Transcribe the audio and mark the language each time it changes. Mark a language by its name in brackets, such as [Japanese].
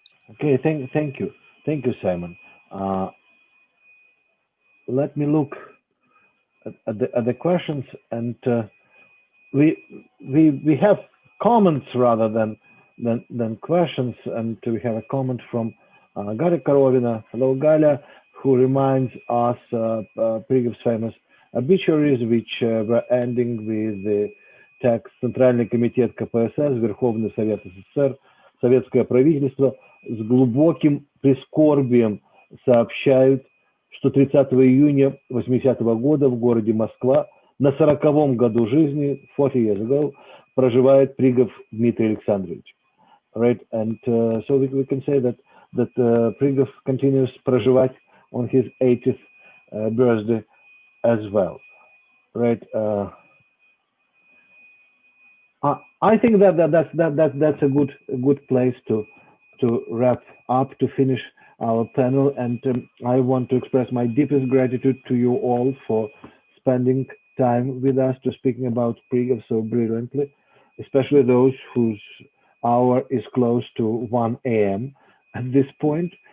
[English] Okay, thank you, Simon. Let me look at the questions, and we have comments rather than questions, and we have a comment from Galia Korovina. Hello, Galia, who reminds us Prigov's famous obituaries, which were ending with the text [Russian] «Центральный комитет КПСС, Верховный Совет СССР, Советское правительство с глубоким прискорбием сообщают, что 30 июня 80-го года в городе Москва на 40-м году жизни, [English] 40 years ago, [Russian] проживает Пригов Дмитрий Александрович». [English] Right, and so we can say that Prigov continues проживать on his 80th birthday as well, right? I think that's a good place to wrap up, to finish our panel, and I want to express my deepest gratitude to you all for spending time with us, to speaking about Prigov so brilliantly, especially those whose hour is close to 1 a.m. at this point.